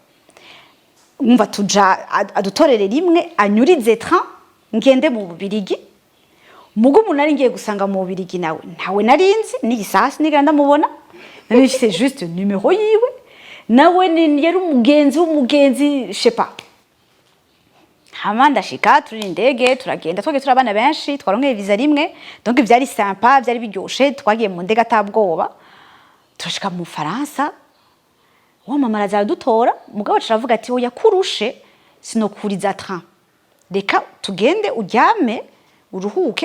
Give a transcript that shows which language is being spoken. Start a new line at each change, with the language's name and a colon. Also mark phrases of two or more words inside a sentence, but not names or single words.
Rundi: umva tuja adutorere rimwe anyurize train ngende mu Bubirigi mugo umuntu ari ngiye gusanga mu Bubirigi nawe ntawe narinzi n'igisasi nigenda ndamubona narifise juste numero yiwe nawe ni yari umugenzi
French: je sais pas
Rundi: hama ndashika turi indege turagenda twagiye turabana benshi twaronkeye visa rimwe donc byari sympa byari biryoshe twagiye mu ndege atabwoba turashika mu Faransa wa mama araza dutora mugabo caravuga ati oya kurushe sinokuriza train reka tugende uryame uruhuke